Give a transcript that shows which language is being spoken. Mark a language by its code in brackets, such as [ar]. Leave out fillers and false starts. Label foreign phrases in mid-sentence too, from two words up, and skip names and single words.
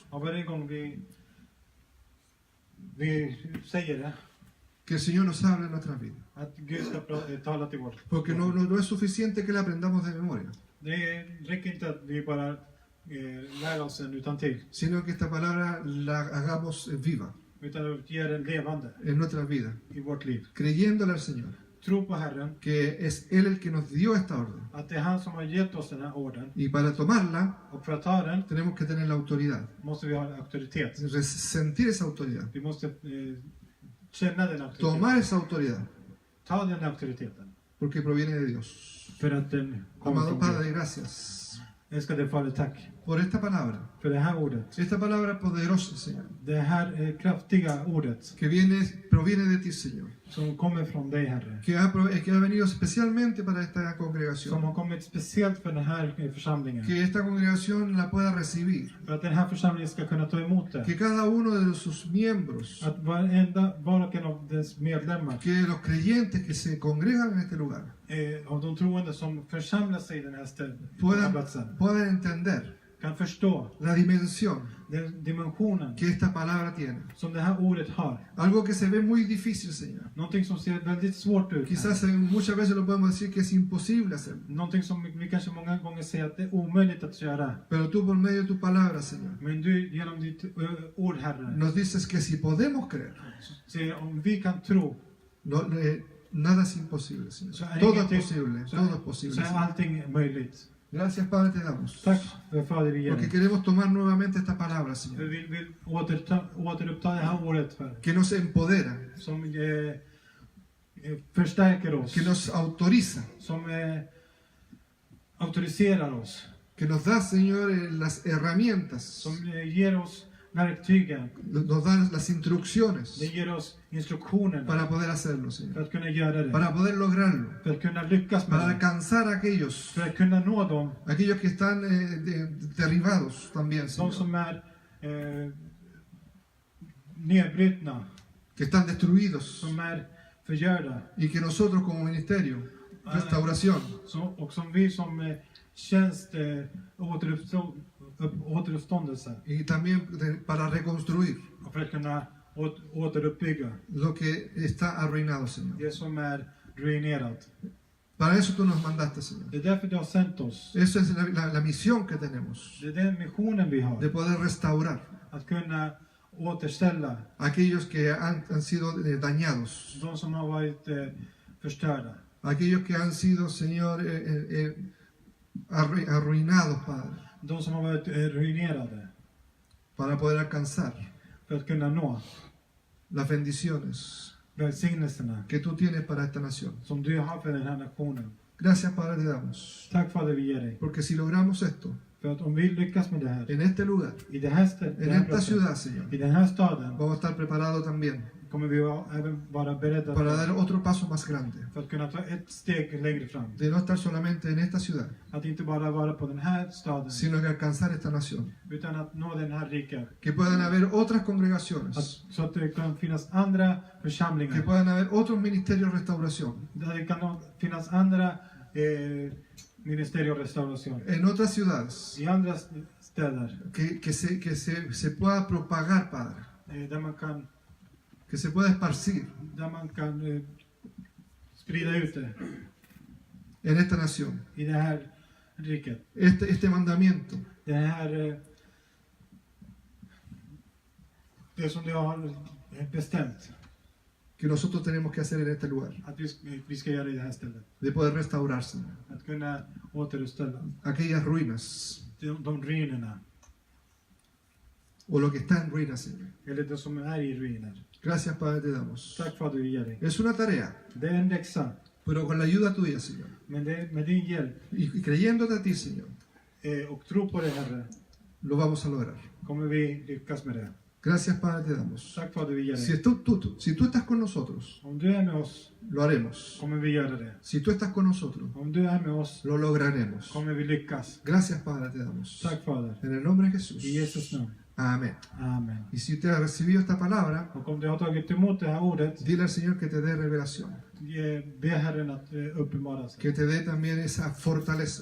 [sv] Och varje gång vi säger det, [es] que el Señor nos hable en nuestras vidas. [sv] att Gud ska tala till vårt. [es] Porque no es suficiente que la aprendamos de memoria, [sv] Det räcker inte att vi bara lär oss den utan till. [es] sino que esta palabra la hagamos viva. [sv] utan ger en levande [es] en nuestras vidas, [sv] i vårt liv. [es] creyéndole al Señor, [sv] Tro på Herren, [es] que es Él el que nos dio esta orden. [sv] att det är han som har gett oss den här orden. [es] Y para tomarla, [sv] Och för att ta den [es] tenemos que tener la autoridad, [sv] måste vi ha auktoritet. [es] sentir esa autoridad, [sv] Vi måste känna den auktoriteten. [es] tomar esa autoridad, [sv] Ta den auktoriteten. [es] porque proviene de Dios. [sv] För att den kommer [es] Amado [sv] från Gud. [es] Padre, gracias [sv] Älskade Fader, tack [es] por esta palabra, [sv] för det här ordet. [es] esta palabra poderosa, Señor, [sv] Det här kraftiga ordet [es] que proviene de ti, Señor, [sv] som kommer från dig, Herre. [es] que ha venido especialmente para esta [sv] Som [es] congregación, [sv] har kommit speciellt för den här församlingen. [es] que esta congregación la pueda recibir, [sv] För att den här församlingen ska kunna ta emot det. [es] que cada uno de sus miembros, [sv] Att var och en av dess medlemmar, [es] que los creyentes que se congregan en este lugar, [sv] av de troende som församlar sig i den här platsen, [es] puedan entender [sv] kan förstå [es] la dimensión [sv] den dimensionen [es] que esta palabra tiene. [sv] som det här ordet har. [es] Algo que se ve muy difícil, Señor. [sv] Någonting som ser väldigt svårt ut. [es] Quizás muchas veces lo podemos decir que es imposible hacer. [sv] Någonting som vi kanske många gånger säger att det är omöjligt att göra. [es] Pero tú por medio de tu palabra, Señor, [sv] Men du genom ditt ord, Herre, [es] nos dices que si podemos creer, [sv] säger om vi kan tro, [es] nada es imposible, Señor. [sv] så är [es] Todo es [sv] ingenting- [es] posible, [sv] så- [es] todo es posible, [sv] så är [es] Señor. [sv] allting möjligt. [es] Gracias, Padre, te damos. [sv] Tack för Fader, vi ger [es] Porque [sv] dig. [es] queremos tomar nuevamente esta palabra, [sv] Vi [es] Señor, [sv] vill återuppta det här ordet för, [es] que nos empodera, [sv] som förstärker oss, [es] que nos autoriza, [sv] som auktoriserar oss, [es] que nos da, Señor, las herramientas, [sv] som ger oss verktygen, [es] nos da las instrucciones [sv] det ger oss instruktionerna [es] para poder hacerlo, [sv] för [es] Señor, [sv] att kunna göra det, [es] para poder lograrlo, [sv] för att kunna lyckas med [es] para [sv] det, [es] alcanzar a aquellos [sv] för att kunna nå dem, [es] que están derribados también, [sv] de [es] Señor, [sv] som är nedbrutna, [es] que están destruidos, [sv] som är förgörda, [es] y que nosotros como ministerio, restauración, [sv] och som vi som tjänst återuppståndelse, [es] y también para reconstruir [sv] och för att kunna återuppbygga [es] lo que está arruinado, Señor. [sv] det som är ruinerat. [es] Para eso tú nos mandaste, Señor. [sv] Det är därför du har sänt oss. [es] Esa es la misión que tenemos, [sv] Det är den missionen vi [es] de [sv] har. [es] poder restaurar [sv] Att kunna återställa [es] a aquellos que han sido dañados, [sv] de som har varit förstörda. [es] aquellos que han sido, Señor, arruinados, Padre, [sv] De som har varit ruinerade. [es] para poder alcanzar [sv] För att kunna nå [es] las bendiciones [sv] välsignelserna [es] que tú tienes para esta nación. [sv] som du har för den här nationen. [es] Gracias, Padre, te damos, [sv] Tack Fader, vi ger dig. [es] porque si logramos esto [sv] För att om vi lyckas med det här, [es] en este lugar, [sv] i det här, [es] en esta ciudad, Señor, [sv] i den här staden, [es] vamos a estar preparados también [sv] kommer vi även vara beredda [es] para dar otro paso más grande, [sv] för att kunna ta ett steg längre fram. [es] de no estar solamente en esta ciudad, [sv] Att inte bara vara på den här staden, [es] sino que alcanzar esta nación. [sv] utan att nå den här rika. [es] Que puedan haber otras congregaciones, [sv] Så att det kan finnas andra [es] que [sv] församlingar. [es] puedan haber otros ministerios de restauración, [sv] Där det kan finnas andra ministerier och restauration. [es] en otras ciudades, [sv] I andra städer. [es] que se pueda propagar, Padre, [sv] Där [es] que se pueda esparcir [sv] man kan sprida ut det [es] en esta nación. [sv] i det här riket. [es] Este mandamiento [sv] Det här det som du har bestämt [es] que nosotros tenemos que hacer en este lugar, [sv] att vi ska göra i det här stället. [es] de poder restaurarse [sv] Att kunna återuppställa [es] aquellas ruinas [sv] de ruinerna, [es] o lo que está en ruinas, Señor. [sv] eller det som är i ruiner. [es] Gracias, Padre, te damos. [sv] Tack för att du ger dig. [es] Es una tarea, [sv] Det är en läxa, [es] pero con la ayuda tuya, Señor, [sv] men det, med din hjälp [es] y creyéndote a ti, Señor, [sv] och tro på det, Herre, [es] lo vamos a lograr. [sv] kommer vi lyckas med det. [es] Gracias, Padre, te damos. [sv] Tack för att du ger [es] Si [sv] dig. [es] si tú estás con nosotros, [sv] Om du är med oss, [es] lo haremos. [sv] kommer vi göra det. [es] Si tú estás con nosotros, [sv] Om du är med oss, [es] lo lograremos. [sv] kommer vi lyckas. [es] Gracias, Padre, te damos. [sv] Tack Fader. [es] En el nombre de Jesús. [sv] I Jesus namn. [es] Amén. [sv] Amen. [es] Y si usted ha recibido esta palabra, [sv] Och om du har tagit emot det här ordet, [es] dile al Señor que te dé revelación, [sv] be Herren att uppenbara sig. [es] que te dé también esa fortaleza,